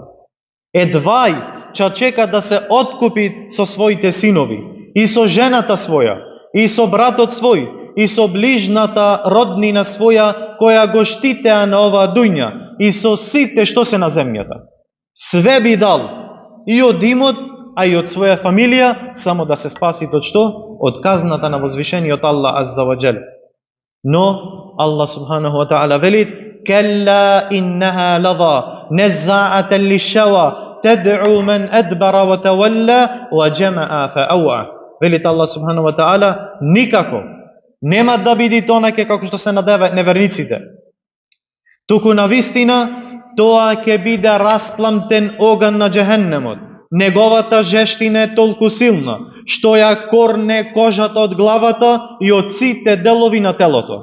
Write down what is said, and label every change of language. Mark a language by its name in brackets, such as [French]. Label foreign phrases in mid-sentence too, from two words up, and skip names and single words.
[Macedonian] Едвај ќе чека да се откупи со своите синови, и со жената своја, и со братот свој, и со ближната роднина своја, која го штитеа на оваа дуња, и со сите што се на земјата. Све би дал, и од имот, а и од своја фамилија, само да се спаси од што? Од казната на возвишениот Аллах [Arabic] عز وجل. [Macedonian] Но Аллах [Arabic] سبحانه وتعالى [Macedonian] велит: [Arabic] كَلَّا إِنَّهَا لَظَى نَزَّاعَةً لِلشَّوَى تَدْعُو مَنْ أَدْبَرَ وَتَوَلَّى وَجَمَعَ فَأَوْعَى. [Macedonian] велит Аллах [Arabic] سبحانه وتعالى, [Macedonian] никако нема да биде тонаке како што се надеваат неверниците. Туку навистина тоа ќе биде распламтен оган на джехеннемот. Неговата жештина е толку силна, што ја корне кожата од главата и од сите делови на телото.